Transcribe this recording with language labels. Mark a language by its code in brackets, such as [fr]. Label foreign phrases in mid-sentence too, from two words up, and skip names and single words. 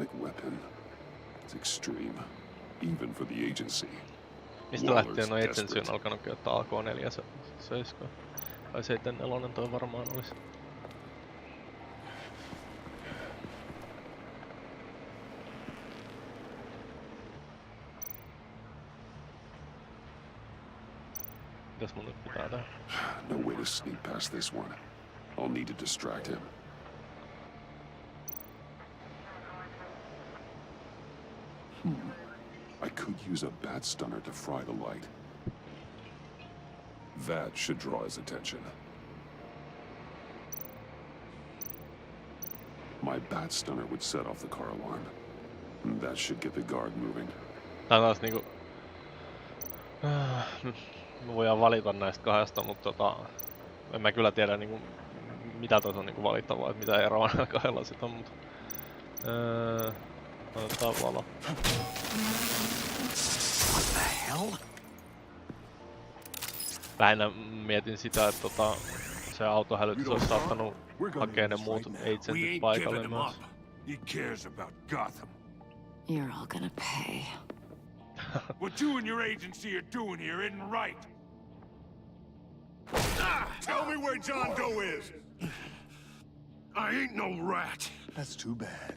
[en] weapon. It's extreme, even for the agency. [fi] Mistä lähtien [en] Waller's no Agency desperate. [fi] on alkanut käyttää AK-47? Tai 74 toi varmaan olisi. Mitäs mun nyt pitää tehdä? [en] No way to sneak past this one. I'll need to distract him. I could use a bat stunner to fry the light. That should draw his attention. My bat stunner would set off the car alarm. That should get the guard moving. [fi] Tää on taas niinku... Me voidaan valita näistä kahdesta, mutta en mä kyllä tiedä niinku mitä tässä on niinku valittavaa, että mitä eroa näillä kahdella sit on, mutta... Otetaan valo. [en] What the hell? [fi] Lähinnä mietin sitä, että se autohälytys olisi saattanut hakea ne muut agentit paikalle myös. [en] He cares about Gotham. You're all gonna pay. What you and your agency are doing here isn't right. Tell me where John Doe is. I ain't no rat. That's too bad.